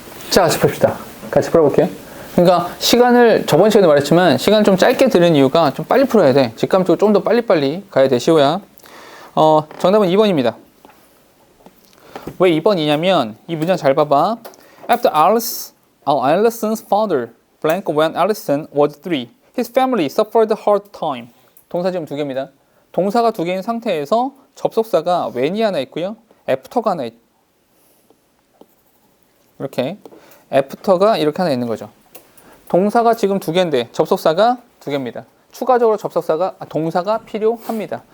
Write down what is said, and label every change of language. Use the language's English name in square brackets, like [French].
[Korean] 자, 같이 봅시다. 같이 풀어볼게요. 그러니까 저번 시간에 말했지만 시간을 좀 짧게 들은 이유가 좀 빨리 풀어야 돼. 직감적으로 좀 더 빨리빨리 가야 돼, 시호야. 정답은 2번입니다. 왜 2번이냐면 이 문장 잘 봐봐. [English] After Allison's father blank when Allison was 3, his family suffered a hard time. [Korean] 동사 지금 두 개입니다. 동사가 두 개인 상태에서 접속사가 when이 하나 있고요. after가 하나 있고 이렇게 애프터가 이렇게 하나 있는 거죠. 동사가 지금 두 개인데 접속사가 두 개입니다. 추가적으로 동사가 필요합니다.